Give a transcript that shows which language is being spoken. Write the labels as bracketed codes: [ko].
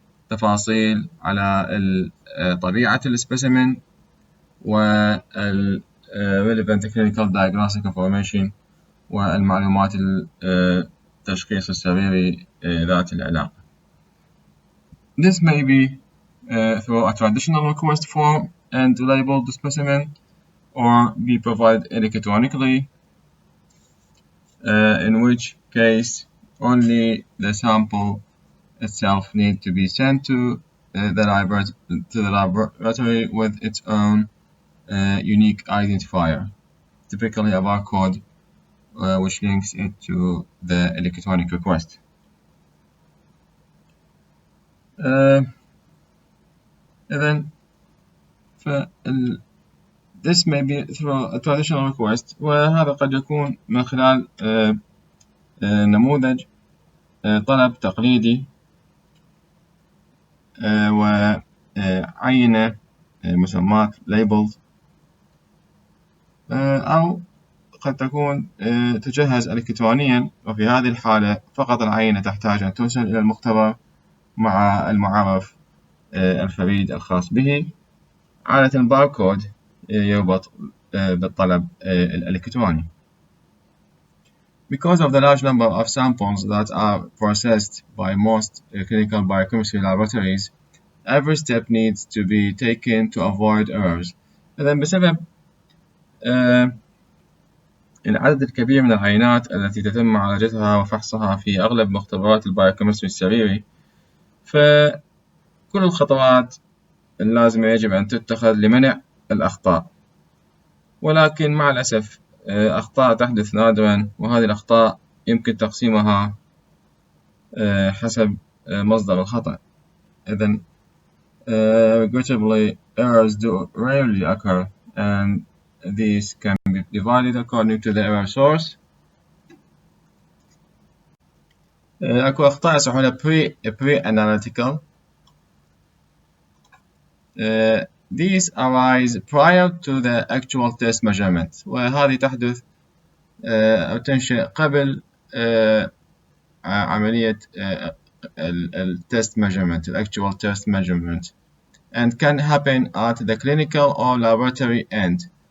[ar] تفاصيل على طبيعة السبيسيمن وال [en] relevant clinical diagnostic information [ar] والمعلومات التشخيص السريري ذات العلاقة. [en] This may be through a traditional request form and labeled specimen, or be provided electronically, in which case only the sample itself needs to be sent to the laboratory with its own unique identifier, typically a barcode, which links it to the electronic request. Then this may be through a traditional request، [ar] وهذا قد يكون من خلال نموذج طلب تقليدي وعينة مسماة labeled، أو قد تكون تجهز إلكترونيا، وفي هذه الحالة فقط العينة تحتاج أن ترسل إلى المختبر مع المعرف الفريد الخاص به، عادة باركود يربط بالطلب الإلكتروني. [en] Because of the large number of samples that are processed by most clinical biochemistry laboratories, every step needs to be taken to avoid errors. [ar] إذن بسبب العدد الكبير من العينات التي تتم معالجتها وفحصها في أغلب مختبرات البايوكيمستري السريري، فكل الخطوات اللازمة يجب أن تتخذ لمنع الأخطاء، ولكن مع الأسف أخطاء تحدث نادرا، وهذه الأخطاء يمكن تقسيمها حسب مصدر الخطأ. [en] إذن regrettably errors do rarely occur, and these can be divided according to the error source. [ar] أكو أخطاء يصحونها pre-analytical. [en] These arise prior to the actual test measurement، [ar] وهذه تحدث أو تنشأ قبل عملية التست [en] measurement، actual test measurement، and can happen at the clinical or laboratory end.